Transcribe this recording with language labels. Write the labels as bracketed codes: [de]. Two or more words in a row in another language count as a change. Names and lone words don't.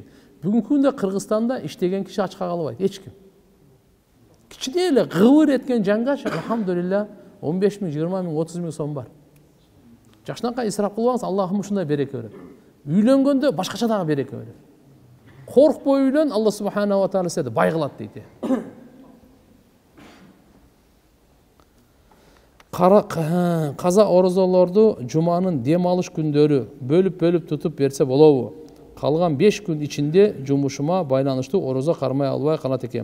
[ky] Бүгүнкү күндө Кыргызстанда иштеген киши ачка калбайт, эч ким. Кичине эле гыбыр эткен жангаш, алхамдулилла, 15 000, 20 000, 30 000 сом бар. Жакшынакай исрап кылбаңыз, Аллахым ушундай береке берет. Үйлөнгөндө башкача дагы береке берет. Коркпой үйлөн, [ar] الله سبحانه وتعالى [ky] сени бай кылат дейт. Каза орозолорду жуманын дем алыш күндөрү бөлүп тутуп берсе болобу? Калган 5 күн ичинде жумушума байланыштуу орозо кармай албай калат экен.